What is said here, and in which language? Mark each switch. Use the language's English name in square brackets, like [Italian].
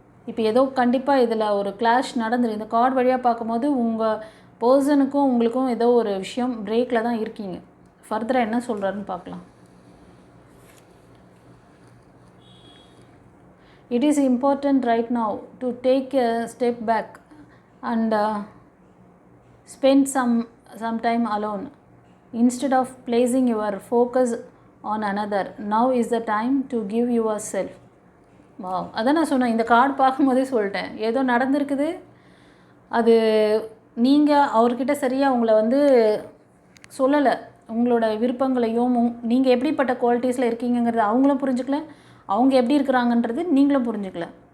[Tamil] இப்போ ஏதோ கண்டிப்பாக இதில் ஒரு கிளாஷ் நடந்துரு. இந்த கார்டு வழியாக பார்க்கும்போது உங்கள் பர்சனுக்கும் உங்களுக்கும் ஏதோ ஒரு விஷயம் பிரேக்கில் தான் இருக்கீங்க. ஃபர்தராக என்ன சொல்கிறாருன்னு பார்க்கலாம். [English] It is important right now to take a step back and spend some time alone instead of placing your focus on another. Now is the time to give yourself. [Tamil] Wow, அதான் நான் சொன்னேன், இந்த கார்டு பார்க்கும்போதே சொல்லிட்டேன், ஏதோ நடந்திருக்குது. அது நீங்கள் அவர்கிட்ட சரியாக உங்களை வந்து சொல்லலை, உங்களோட விருப்பங்களையும் நீங்கள் எப்படிப்பட்ட குவாலிட்டிஸில் இருக்கீங்கிறது அவங்களும் புரிஞ்சுக்கல, அவங்க எப்படி இருக்கிறாங்கன்றது நீங்களும் புரிஞ்சுக்கல.